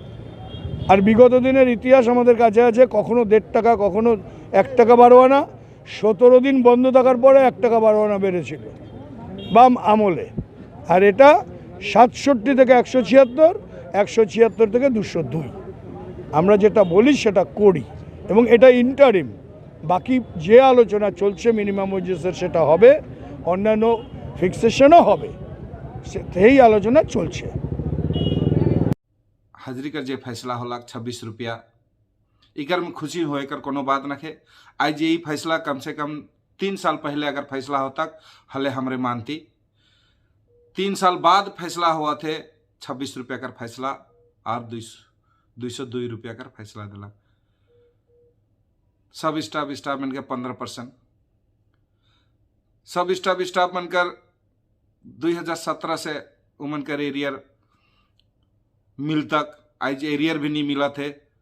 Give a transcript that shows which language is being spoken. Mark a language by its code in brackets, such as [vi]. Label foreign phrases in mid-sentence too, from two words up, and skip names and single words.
[bn] আর বিগত দিনের ইতিহাস আমাদের কাছে আছে, কখনো 1.5 টাকা, কখনো 1 টাকা 12 আনা, 17 দিন বন্ধ থাকার পরে 1 টাকা 12 আনা বেড়েছিল বাম আমলে, আর এটা 67 থেকে 176, 176 থেকে 202। আমরা যেটা বলি সেটা করি এবং এটা ইন্টারিম। বাকি যে আলোচনা চলছে [en] minimum wages [bn] সেটা হবে, অন্যান্য ফিক্সেশনও হবে, সেই আলোচনা চলছে। [sck] हाजिरी कर जे फैसला होला 26 रुपया, इकर में खुशी होकर कोनो बात नखे। आज यही फैसला कम से कम 3 साल पहले अगर फैसला होता हले हमरे मानती। 3 साल बाद फैसला हुआ थे 26 रुपया कर फैसला और 202 रुपया कर फैसला दिला। सब स्टाफ बनकर 15%, सब स्टाफ बनकर 2017 से उमन कर एरियर मिल तक आज एरियर भी नहीं मिला थे।